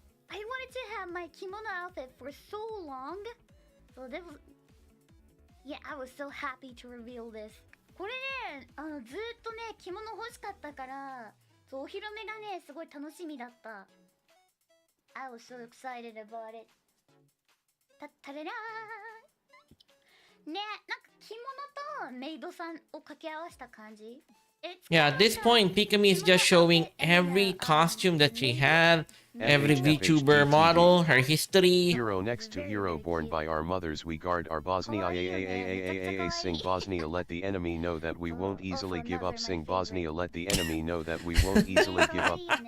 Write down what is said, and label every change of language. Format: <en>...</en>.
<en>I wanted to have my kimono outfit for so long. So that was... Yeah, I was so happy to reveal this.</en> <ja>これね、ずっとね、着物欲しかったから、そう、お披露目がね、すごい楽しみだった。</ja> <en>I was so excited about it. たれらー。</en> <ja>ね、なんか着物とメイドさんを掛け合わせた感じ。</ja> <en>Yeah, at this point, Pikamee is just showing every costume that she had, every VTuber model, her history. Hero next to hero born by our mothers, we guard our Bosnia. Sing Bosnia, let the enemy know that we won't easily give up. Sing Bosnia, let the enemy know that we won't easily give up.</en>